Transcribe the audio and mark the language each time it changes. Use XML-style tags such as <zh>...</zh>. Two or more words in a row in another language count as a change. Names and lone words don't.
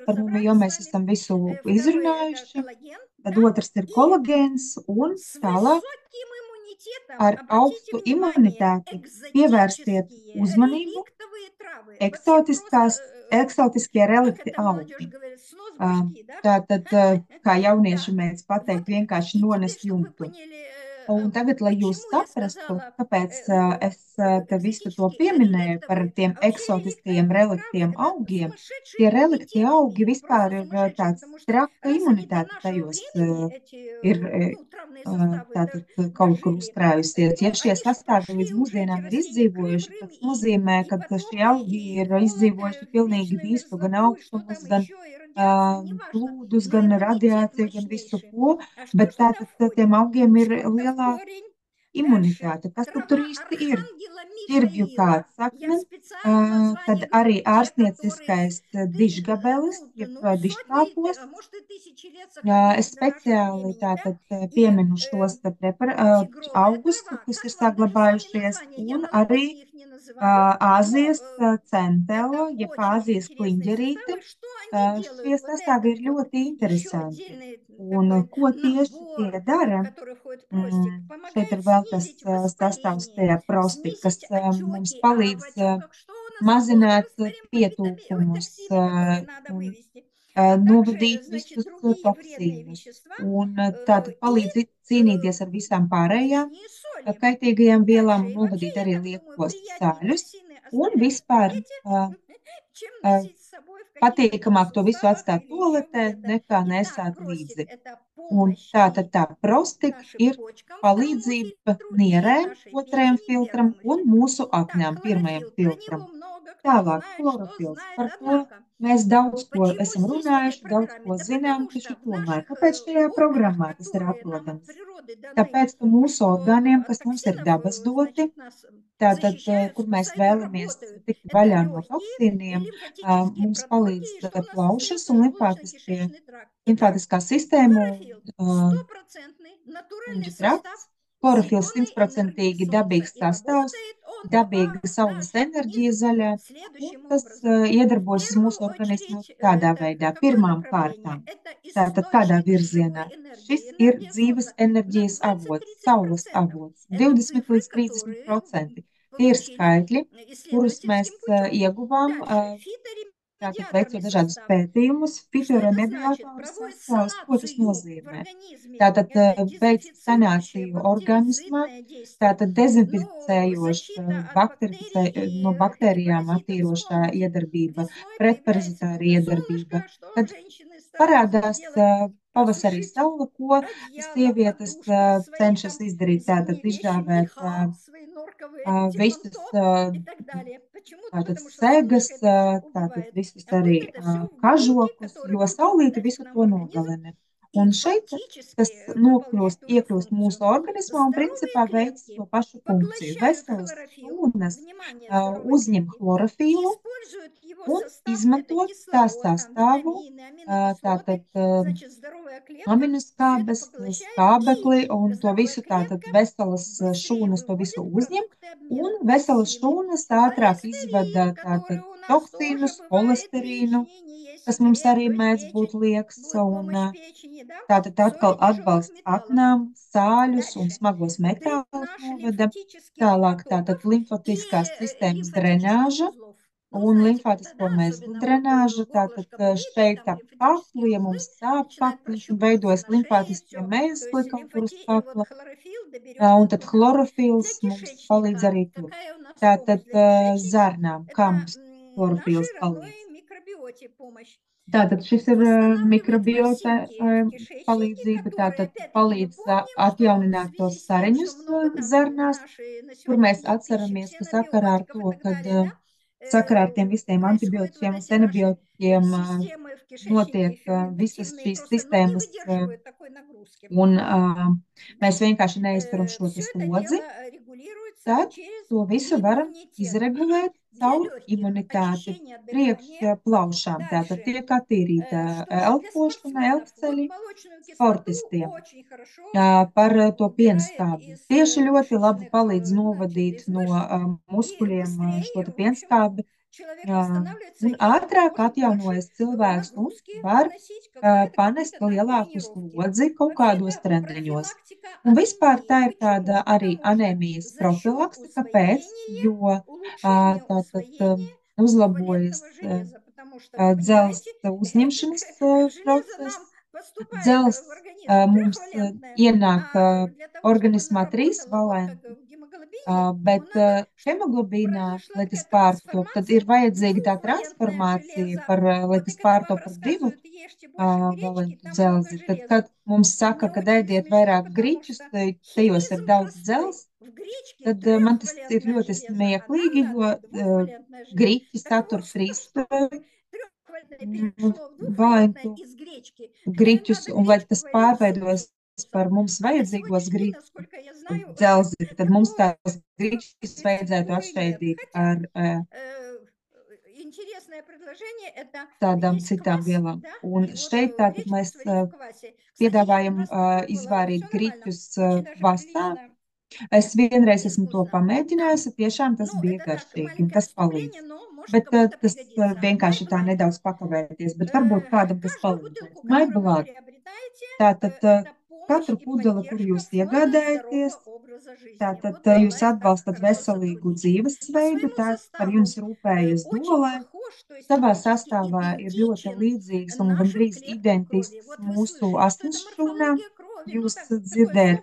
<lv>sastāvdaļas par mums, jo</lv> <ru>разобрали с</ru> <lv>mēs</lv> <ru>вами.</ru> <lv>esam visu</lv> <ru>Второй это</ru> <lv>izrunājuši.</lv> <ru>коллаген,</ru> <lv>Tad</lv> <ru>да?</ru> <lv>otrs ir</lv> <ru>И</ru> <lv>kolagēns, un</lv> <ru>с</ru> <lv>tālāk</lv> <ru>высоким иммунитетом,</ru> <lv>ar</lv> <ru>обратите</ru> <lv>augstu</lv> <ru>внимание,</ru> <lv>imunitāti pievērstiet</lv> <ru>экзотические</ru> <lv>uzmanību</lv> <ru>реликтовые травы. Вообще просто,</ru> <lv>eksotiskie</lv> <ru>как</ru> <lv>relikti</lv> <ru>это молодежь</ru> <lv>augi.</lv> <ru>говорит, снос башки, да?</ru> <lv>Tātad, kā jaunieši</lv> <ru>Да.</ru> <lv>mēdz</lv> <ru>Вот,</ru> <lv>pateikt, vienkārši</lv> <ru>и теперь,</ru> <lv>nonest</lv> <ru>чтобы вы</ru> <lv>jumtu.</lv> <ru>поняли,</ru> <lv>Un tagad, lai jūs</lv> <ru>почему я</ru> <lv>saprastu,</lv> <ru>сказала,</ru> <lv>kāpēc</lv> <ru>ну,</ru> <lv>es te visu to</lv> <ru>экзотические,</ru> <lv>pieminēju par</lv> <ru>реликтовые,</ru> <lv>tiem</lv> <ru>а вообще</ru> <lv>eksotiskajiem</lv> <ru>реликтовые травы</ru> <lv>reliktiem</lv> <ru>это</ru> <lv>augiem,</lv> <ru>сумасшедший</ru> <lv>tie relikti</lv> <ru>иммунитет</ru> <lv>augi</lv> <ru>имеют,</ru> <lv>vispār</lv> <ru>просто</ru> <lv>ir</lv> <ru>сумасшедший,</ru> <lv>tāds</lv> <ru>потому что</ru> <lv>traka</lv> <ru>раз они до</ru> <lv>imunitāte</lv> <ru>нашего</ru> <lv>tajos</lv> <ru>времени, эти,</ru> <lv>ir</lv> <ru>ну, travные составы</ru> <lv>tātad kaut kur</lv> <ru>дожили,</ru> <lv>uzkrājusies. Ja</lv> <ru>ну,</ru> <lv>šie</lv> <ru>они же</ru> <lv>sastāvi līdz</lv> <ru>прошли уже эти</ru> <lv>mūsdienām ir</lv> <ru>растения Крым,</ru> <lv>izdzīvojuši,</lv> <ru>Рым</ru> <lv>tas nozīmē,</lv> <ru>и</ru> <lv>ka šie</lv> <ru>потопы,</ru> <lv>augi</lv> <ru>и</ru> <lv>ir</lv> <ru>холод,</ru> <lv>izdzīvojuši pilnīgi</lv> <ru>вечную</ru> <lv>visu, gan</lv> <ru>мерзлоту, и что</ru> <lv>augstumus,</lv> <ru>там</ru> <lv>gan</lv> <ru>еще, и радиацию, неважно,</ru> <lv>plūdus,</lv> <ru>но</ru> <lv>gan</lv> <ru>иммунитет</ru> <lv>radiāciju, gan visu</lv> <ru>мощнейший.</ru> <lv>ko,</lv> <ru>А что</ru> <lv>bet</lv> <ru>ж туда</ru> <lv>tātad tiem</lv> <ru>входит?</ru> <lv>augiem ir</lv> <ru>Что-то в</ru> <lv>lielā</lv> <ru>корень. Дальше.</ru> <lv>imunitāte. Kas tad tur</lv> <ru>Трава</ru> <lv>īsti ir?</lv> <ru>архангела</ru> <lv>Ķirgju</lv> <ru>Михаила.</ru> <lv>kāds</lv> <ru>Я</ru> <lv>sakne,</lv> <ru>специально название</ru> <lv>tad</lv> <ru>говорю.</ru> <lv>arī</lv> <ru>Те, которые</ru> <lv>ārstnieciskais dižgabelis, jeb</lv> <ru>сотни, а</ru> <lv>dižkāposts.</lv> <ru>может и тысячи лет</ru> <lv>Es</lv> <ru>сохранились до нашего</ru> <lv>speciāli</lv> <ru>времени, да?</ru> <lv>tātad</lv> <ru>И</ru> <lv>pieminu šos te</lv> <ru>тигровая</ru> <lv>augus,</lv> <ru>трава.</ru> <lv>kas ir</lv> <ru>Как вам даже сами</ru> <lv>saglabājušies,</lv> <ru>названия? Я</ru> <lv>un arī</lv> <ru>маловодные их не называю, но</ru> <lv>Āzijas</lv> <ru>это</ru> <lv>centelo, jeb</lv> <ru>очень</ru> <lv>Āzijas</lv> <ru>интересные</ru> <lv>kliņģerīte.</lv> <ru>составы. Что они</ru> <lv>Šie</lv> <ru>делают? Вот</ru> <lv>sastāvi</lv> <ru>этот</ru> <lv>ir</lv> <ru>вот</ru> <lv>ļoti</lv> <ru>еще</ru> <lv>interesanti.</lv> <ru>отдельный</ru> <lv>Un</lv> <ru>такой</ru> <lv>ko tieši tie</lv> <ru>набор,</ru> <lv>dara?</lv> <ru>который входит в простик,</ru> <lv>Šeit ir</lv> <ru>помогает</ru> <lv>vēl tas</lv> <ru>снизить</ru> <lv>sastāvs</lv> <ru>воспаление,</ru> <lv>tajā prostī, kas</lv> <ru>снизить</ru> <lv>mums</lv> <ru>отеки. А в</ru> <lv>palīdz</lv> <ru>отеках что у нас входит?</ru> <lv>mazināt</lv> <ru>Растворимые витамины, ой,</ru> <lv>pietūkumus</lv> <ru>токсины, которые надо</ru> <lv>un</lv> <ru>вывести. А также,</ru> <lv>novadīt</lv> <ru>значит,</ru> <lv>visus</lv> <ru>другие вредные</ru> <lv>toksīnus.</lv> <ru>вещества</ru> <lv>Un tātad</lv> <ru>и</ru> <lv>palīdz cīnīties ar visām pārējām</lv> <ru>лишние соли.</ru> <lv>kaitīgajām vielām</lv> <ru>Дальше.</ru> <lv>un</lv> <ru>И вообще,</ru> <lv>novadīt</lv> <ru>я</ru> <lv>arī</lv> <ru>так думаю,</ru> <lv>liekos</lv> <ru>приятнее</ru> <lv>sāļus.</lv> <ru>токсины</ru> <lv>Un</lv> <ru>оставлять в</ru> <lv>vispār</lv> <ru>туалете, чем uh, носить с собой в каких-то там</ru> <lv>patīkamāk to visu</lv> <ru>суставах</ru> <lv>atstāt</lv> <ru>или еще</ru> <lv>toaletē,</lv> <ru>где-то.</ru> <lv>nekā</lv> <ru>Итак,</ru> <lv>nesāt</lv> <ru>простик–</ru> <lv>līdzi.</lv> <ru>это</ru> <lv>Un</lv> <ru>помощь</ru> <lv>tātad</lv> <ru>и</ru> <lv>tā prostika</lv> <ru>нашим</ru> <lv>ir</lv> <ru>почкам, второму</ru> <lv>palīdzība</lv> <ru>фильтру, и</ru> <lv>nierēm,</lv> <ru>нашей</ru> <lv>otrajam</lv> <ru>печени,</ru> <lv>filtram</lv> <ru>первому</ru> <lv>un</lv> <ru>фильтру.</ru> <lv>mūsu</lv> <ru>Так,</ru> <lv>aknām, pirmajam</lv> <ru>хлорофилл. Про него</ru> <lv>filtram.</lv> <ru>много кто</ru> <lv>Tālāk,</lv> <ru>знает, что</ru> <lv>chlorofils.</lv> <ru>знает.</ru> <lv>Par to</lv> <ru>Однако,</ru> <lv>mēs daudz ko</lv> <ru>почему</ru> <lv>esam</lv> <ru>здесь в этой</ru> <lv>runājuši, daudz</lv> <ru>программе?</ru> <lv>ko</lv> <ru>Да</ru> <lv>zinām,</lv> <ru>потому что</ru> <lv>taču</lv> <ru>в</ru> <lv>tomēr,</lv> <ru>наших</ru> <lv>kāpēc šajā</lv> <ru>органах,</ru> <lv>programmā tas ir</lv> <ru>которые нам от</ru> <lv>atrodams?</lv> <ru>природы даны,</ru> <lv>Tāpēc, ka mūsu</lv> <ru>что</ru> <lv>orgāniem,</lv> <ru>от</ru> <lv>kas mums ir</lv> <ru>токсинов,</ru> <lv>dabas doti,</lv> <ru>значит, нас</ru> <lv>tātad,</lv> <ru>защищают,</ru> <lv>kur mēs</lv> <ru>спасают и</ru> <lv>vēlamies</lv> <ru>работают.</ru> <lv>tikt</lv> <ru>Это</ru> <lv>vaļā no</lv> <ru>легкие и</ru> <lv>toksīniem,</lv> <ru>лимфатические</ru> <lv>mums palīdz</lv> <ru>протоки, и что у нас</ru> <lv>plaušas</lv> <ru>остается</ru> <lv>un limfātiskie,</lv> <ru>желудочно-кишечный тракт. Итак,</ru> <lv>limfātiskā sistēma</lv> <ru>хлорофилл–</ru> <lv>un</lv> <ru>стопроцентный натуральный</ru> <lv>Kuģa</lv> <ru>состав</ru> <lv>trakts, klorofils</lv> <ru>зеленой энергии</ru> <lv>100%</lv> <ru>солнца.</ru> <lv>dabīgs</lv> <ru>И</ru> <lv>sastāvs,</lv> <ru>работает он</ru> <lv>dabīga</lv> <ru>по</ru> <lv>saules</lv> <ru>нашему</ru> <lv>enerģija</lv> <ru>организму</ru> <lv>zaļā, un</lv> <ru>следующим</ru> <lv>tas</lv> <ru>образом. В</ru> <lv>iedarbojas uz</lv> <ru>первую</ru> <lv>mūsu organismu</lv> <ru>очередь,</ru> <lv>tādā</lv> <ru>это</ru> <lv>veidā,</lv> <ru>какое</ru> <lv>pirmām</lv> <ru>направление?</ru> <lv>kārtām.</lv> <ru>Это</ru> <lv>Tātad kādā</lv> <ru>источник</ru> <lv>virzienā?</lv> <ru>живой энергии,</ru> <lv>Šis ir</lv> <ru>энергия</ru> <lv>dzīves</lv> <ru>Солнца на</ru> <lv>enerģijas avots, saules</lv> <ru>20-30%.</ru> <lv>avots,</lv> <ru>Это</ru> <lv>20</lv> <ru>цифры,</ru> <lv>līdz</lv> <ru>которые</ru> <lv>30%. Tie ir</lv> <ru>получили</ru> <lv>skaitļi, kurus mēs</lv> <ru>исследовательским путем.</ru> <lv>ieguvām</lv> <ru>Дальше.</ru> <lv>tātad</lv> <ru>Фиторемедиаторный</ru> <lv>veicot dažādus</lv> <ru>состав.</ru> <lv>pētījumus,</lv> <ru>Что это значит?</ru> <lv>fitoremediātoru</lv> <ru>Проводит</ru> <lv>sastāvs, ko tas</lv> <ru>санацию в</ru> <lv>nozīmē?</lv> <ru>организме.</ru> <lv>Tātad</lv> <ru>Это</ru> <lv>veic</lv> <ru>дезинфицирующее</ru> <lv>sanāciju organismā,</lv> <ru>бактерицидное действие.</ru> <lv>tātad</lv> <ru>Ну,</ru> <lv>dezinficējoša,</lv> <ru>защита от бактерий</ru> <lv>no</lv> <ru>и</ru> <lv>baktērijām</lv> <ru>паразитов.</ru> <lv>attīrošā</lv> <ru>Вспомните,</ru> <lv>iedarbība,</lv> <ru>весной появляется</ru> <lv>pretparazitāra</lv> <ru>когда</ru> <lv>iedarbība.</lv> <ru>солнышко, что</ru> <lv>Kad</lv> <ru>женщины стараются</ru> <lv>parādās</lv> <ru>сделать?</ru> <lv>pavasarī</lv> <ru>Просушить</ru> <lv>saule, ko</lv> <ru>одеяло,</ru> <lv>sievietes</lv> <ru>подушки, свои</ru> <lv>cenšas</lv> <ru>там</ru> <lv>izdarīt, tātad</lv> <ru>зимние вещи,</ru> <lv>izžāvēt</lv> <ru>меха, свои норковые,</ru> <lv>visus</lv> <ru>манто и так далее. Почему?</ru> <lv>tātad</lv> <ru>Потому что</ru> <lv>segas,</lv> <ru>солнышко это все</ru> <lv>tātad</lv> <ru>убивает.</ru> <lv>visus</lv> <ru>А тут</ru> <lv>arī</lv> <ru>это все в белки,</ru> <lv>kažokus,</lv> <ru>которые</ru> <lv>jo</lv> <ru>будут</ru> <lv>saulīte</lv> <ru>попадать к</ru> <lv>visu</lv> <ru>нам в</ru> <lv>to</lv> <ru>организм</ru> <lv>nogalina.</lv> <ru>и</ru> <lv>Un šeit tas</lv> <ru>фактически выполнять ту же</ru> <lv>iekļūst mūsu</lv> <ru>функцию.</ru> <lv>organismā un</lv> <ru>Здоровые</ru> <lv>principā veic to</lv> <ru>клетки</ru> <lv>pašu funkciju.</lv> <ru>поглощают</ru> <lv>Veselas</lv> <ru>хлорофилл,</ru> <lv>šūnas</lv> <ru>внимание, здоровые</ru> <lv>uzņem</lv> <ru>клетки, и</ru> <lv>chlorofīlu</lv> <ru>используют его</ru> <lv>un</lv> <ru>состав, это</ru> <lv>izmanto tā</lv> <ru>кислород, там,</ru> <lv>sastāvu,</lv> <ru>витамины, аминокислоты,</ru> <lv>tātad</lv> <ru>значит, здоровая клетка все это</ru> <lv>aminoskābes,</lv> <ru>поглощает, и</ru> <lv>skābekli un to</lv> <ru>здоровая</ru> <lv>visu tātad</lv> <ru>клетка</ru> <lv>veselas</lv> <ru>быстрее</ru> <lv>šūnas to visu</lv> <ru>выводит</ru> <lv>uzņem</lv> <ru>продукты</ru> <lv>un</lv> <ru>обмена</ru> <lv>veselas</lv> <ru>токсины.</ru> <lv>šūnas ātrāk izvada</lv> <ru>Холестерин,</ru> <lv>tātad</lv> <ru>который у нас тоже</ru> <lv>toksīnus,</lv> <ru>бывает</ru> <lv>holesterīnu,</lv> <ru>лишний, не есть</ru> <lv>kas mums</lv> <ru>секрет,</ru> <lv>arī</lv> <ru>то есть</ru> <lv>mēdz būt</lv> <ru>печень</ru> <lv>liekas,</lv> <ru>будет</ru> <lv>un</lv> <ru>помощь печени, да?</ru> <lv>tātad</lv> <ru>Соли</ru> <lv>atkal</lv> <ru>тяжелых</ru> <lv>atbalsts</lv> <ru>металлов.</ru> <lv>aknām, sāļus un</lv> <ru>Дальше.</ru> <lv>smagos</lv> <ru>Укреп</ru> <lv>metālus</lv> <ru>наш</ru> <lv>novada.</lv> <ru>лимфатических</ru> <lv>Tālāk tātad</lv> <ru>протоков и</ru> <lv>limfatiskās sistēmas</lv> <ru>лимфатических</ru> <lv>drenāža</lv> <ru>узлов. Ну,</ru> <lv>un</lv> <ru>знаете, когда,</ru> <lv>limfātisko</lv> <ru>да,</ru> <lv>mēslu</lv> <ru>особенно вот</ru> <lv>drenāža. Tātad</lv> <ru>горлышко болит, и</ru> <lv>šeit</lv> <ru>там</ru> <lv>ap kaklu,</lv> <ru>лимфатические</ru> <lv>ja</lv> <ru>узлы</ru> <lv>mums sāp</lv> <ru>начинают</ru> <lv>kakls un</lv> <ru>прощупываться</ru> <lv>veidojas</lv> <ru>на шее,</ru> <lv>limfātiskie</lv> <ru>все. То</ru> <lv>mēsli</lv> <ru>есть</ru> <lv>kaut kur uz</lv> <ru>вот</ru> <lv>kakla,</lv> <ru>хлорофилл</ru> <lv>un</lv> <ru>доберется</ru> <lv>tad</lv> <ru>туда. Для</ru> <lv>chlorofils mums palīdz</lv> <ru>кишечника.</ru> <lv>arī tur.</lv> <ru>Какая у нас помощь</ru> <lv>Tātad</lv> <ru>для кишечника?</ru> <lv>zarnām, kā</lv> <ru>Это</ru> <lv>mums</lv> <ru>нашей</ru> <lv>chlorofils</lv> <ru>родной</ru> <lv>palīdz.</lv> <ru>микробиоте помощь.</ru> <lv>Tātad šis ir</lv> <ru>Восстанавливает</ru> <lv>mikrobiota</lv> <ru>ворсинки в кишечнике,</ru> <lv>palīdzība.</lv> <ru>которые,</ru> <lv>Tātad</lv> <ru>опять-таки, мы</ru> <lv>palīdz</lv> <ru>помним, что в</ru> <lv>atjaunināt tos</lv> <ru>связи с тем, что</ru> <lv>sariņus</lv> <ru>много там</ru> <lv>zarnās,</lv> <ru>нашей на</ru> <lv>kur mēs</lv> <ru>сегодняшней пищи,</ru> <lv>atceramies, ka sakarā ar</lv> <ru>ксенобиотиков и</ru> <lv>to,</lv> <ru>так</ru> <lv>kad</lv> <ru>далее, да,</ru> <lv>sakarā ar tiem visiem</lv> <ru>происходят вот</ru> <lv>antibiotikiem un</lv> <ru>эти наши</ru> <lv>senebiotikiem</lv> <ru>системы в кишечнике</ru> <lv>notiek visas</lv> <ru>ферментативные,</ru> <lv>šīs</lv> <ru>просто, ну, не</ru> <lv>sistēmas,</lv> <ru>выдерживают такой нагрузки.</ru> <lv>un</lv> <ru>Да.</ru> <lv>mēs vienkārši neizturam šo</lv> <ru>Все это</ru> <lv>slodzi,</lv> <ru>дело регулируется</ru> <lv>tad</lv> <ru>через</ru> <lv>to visu varam</lv> <ru>иммунитет.</ru> <lv>izregulēt</lv> <ru>для легких</ru> <lv>caurumimunitāti</lv> <ru>очищение</ru> <lv>priekš</lv> <ru>дыхания.</ru> <lv>plaušām. Tātad</lv> <ru>Дальше,</ru> <lv>tiek attīrīta</lv> <ru>что же, для</ru> <lv>elpošana,</lv> <ru>спортсменов вот</ru> <lv>elpceļi</lv> <ru>молочную кислоту</ru> <lv>sportistiem.</lv> <ru>очень хорошо</ru> <lv>Par to</lv> <ru>убирает</ru> <lv>pienskābi.</lv> <ru>из</ru> <lv>Tieši ļoti labi</lv> <ru>мышечных,</ru> <lv>palīdz</lv> <ru>значит,</ru> <lv>novadīt</lv> <ru>из</ru> <lv>no</lv> <ru>мышц. И</ru> <lv>muskuļiem šo</lv> <ru>быстрее,</ru> <lv>te</lv> <ru>в общем,</ru> <lv>pienskābi,</lv> <ru>человек восстанавливается</ru> <lv>un</lv> <ru>и</ru> <lv>ātrāk</lv> <ru>может больше</ru> <lv>atjaunojas cilvēks un</lv> <ru>нагрузки</ru> <lv>var</lv> <ru>выносить, когда это</ru> <lv>panest</lv> <ru>какие-то там</ru> <lv>lielāku</lv> <ru>тренировки.</ru> <lv>slodzi kaut kādos</lv> <ru>Вообще-то</ru> <lv>treniņos.</lv> <ru>профилактика</ru> <lv>Un vispār tā</lv> <ru>анемии.</ru> <lv>ir tāda</lv> <ru>Почему?</ru> <lv>arī</lv> <ru>Потому что</ru> <lv>anēmijas</lv> <ru>за счет</ru> <lv>profilakse. Kāpēc?</lv> <ru>усвоения,</ru> <lv>Jo</lv> <ru>улучшения</ru> <lv>tātad</lv> <ru>усвоения</ru> <lv>uzlabojas</lv> <ru>двухвалентного железа. Потому что, вы понимаете,</ru> <lv>dzelzs uzņemšanas</lv> <ru>железо</ru> <lv>process.</lv> <ru>нам поступает</ru> <lv>Dzels</lv> <ru>в организм</ru> <lv>mums</lv> <ru>трехвалентное,</ru> <lv>ienāk</lv> <ru>а для того, чтобы оно</ru> <lv>organismā</lv> <ru>работало вот как</ru> <lv>trīsvalenti,</lv> <ru>в гемоглобине, ему</ru> <lv>bet</lv> <ru>надо, чтобы</ru> <lv>hemoglobīnā,</lv> <ru>произошла</ru> <lv>lai tas</lv> <ru>такая</ru> <lv>pārto, tad</lv> <ru>трансформация</ru> <lv>ir</lv> <ru>в</ru> <lv>vajadzīga tā</lv> <ru>двухвалентное</ru> <lv>transformācija</lv> <ru>железо.</ru> <lv>par, lai</lv> <ru>Вот и</ru> <lv>tas</lv> <ru>когда</ru> <lv>pārto</lv> <ru>вам</ru> <lv>par divu</lv> <ru>рассказывают, ешьте больше гречки,</ru> <lv>valentu</lv> <ru>там много</ru> <lv>dzelzi. Tad, kad</lv> <ru>железа.</ru> <lv>mums saka,</lv> <ru>Мне</ru> <lv>ka</lv> <ru>очень</ru> <lv>ēdiet</lv> <ru>смешно,</ru> <lv>vairāk</lv> <ru>потому</ru> <lv>grīķus,</lv> <ru>что</ru> <lv>tajos ir</lv> <ru>химизм</ru> <lv>daudz</lv> <ru>простой.</ru> <lv>dzels,</lv> <ru>В гречке</ru> <lv>tad man tas ir</lv> <ru>трехвалентное</ru> <lv>ļoti</lv> <ru>железо, а нам</ru> <lv>smieklīgi,</lv> <ru>надо</ru> <lv>jo</lv> <ru>двухвалентное железо.</ru> <lv>grīķi</lv> <ru>Так вот,</ru> <lv>satur</lv> <ru>чтобы трехвалентное перешло в двухвалентное</ru> <lv>valentu</lv> <ru>из гречки,</ru> <lv>grīķus,</lv> <ru>надо</ru> <lv>un lai</lv> <ru>гречку</ru> <lv>tas</lv> <ru>варить с</ru> <lv>pārveidos par</lv> <ru>уксусом.</ru> <lv>mums</lv> <ru>А на</ru> <lv>vajadzīgos</lv> <ru>сегодняшний день,</ru> <lv>grīķus</lv> <ru>насколько я знаю,</ru> <lv>dzelzi, tad mums</lv> <ru>такого</ru> <lv>tās grīķus vajadzētu</lv> <ru>рецептуры нет.</ru> <lv>atšķaidīt</lv> <ru>Хотя</ru> <lv>ar</lv> <ru>э, интересное предложение это</ru> <lv>tādām</lv> <ru>есть</ru> <lv>citām</lv> <ru>квас,</ru> <lv>vielām.</lv> <ru>да,</ru> <lv>Un</lv> <ru>и вот</ru> <lv>šeit tātад</lv> <ru>гречку</ru> <lv>mēs</lv> <ru>сварить в квасе. Кстати, я один</ru> <lv>piedāvājam</lv> <ru>раз попробовала,</ru> <lv>izvārīt</lv> <ru>все нормально,</ru> <lv>grīķus</lv> <ru>очень даже</ru> <lv>kvasā.</lv> <ru>прилично</ru> <lv>Es vienreiz</lv> <ru>и</ru> <lv>esmu to</lv> <ru>вкусно. Да,</ru> <lv>pamēģinājusi, tiešām tas</lv> <ru>ну</ru> <lv>bija</lv> <ru>это так,</ru> <lv>garšīgi un</lv> <ru>маленькое</ru> <lv>tas</lv> <ru>отступление,</ru> <lv>palīdz.</lv> <ru>но может</ru> <lv>Bet</lv> <ru>кому-то</ru> <lv>tas</lv> <ru>пригодится.</ru> <lv>vienkārši tā</lv> <ru>MyBlood.</ru> <lv>nedaudz pakavēties, bet varbūt kādam tas</lv> <ru>Каждую</ru> <lv>palīdzēs.</lv> <ru>бутылку, которую вы</ru> <lv>MyBlood.</lv> <ru>приобретаете,</ru> <lv>Tātad</lv> <ru>это помощь</ru> <lv>katru</lv> <ru>и</ru> <lv>pudeli, kur</lv> <ru>поддержка</ru> <lv>jūs</lv> <ru>фонда</ru> <lv>iegādājaties,</lv> <ru>здорового образа жизни.</ru> <lv>tātad</lv> <ru>Вот</ru> <lv>jūs</lv> <ru>Herbalife так</ru> <lv>atbalstat</lv> <ru>хорошо</ru> <lv>veselīgu</lv> <ru>сотрудничает. По</ru> <lv>dzīvesveidu,</lv> <ru>своему</ru> <lv>tā par jums</lv> <ru>составу</ru> <lv>rūpējas</lv> <ru>очень</ru> <lv>Dole.</lv> <ru>похож, то есть</ru> <lv>Savā</lv> <ru>фактически</ru> <lv>sastāvā ir ļoti</lv> <ru>идентичен</ru> <lv>līdzīgs un</lv> <ru>нашим</ru> <lv>gandrīz</lv> <ru>клеткам крови.</ru> <lv>identisks</lv> <ru>Вот вы</ru> <lv>mūsu</lv> <ru>слышали, что это</ru> <lv>asins šūnām.</lv> <ru>морфология крови. Ну,</ru> <lv>Jūs</lv> <ru>так, такое</ru> <lv>dzirdējat,</lv>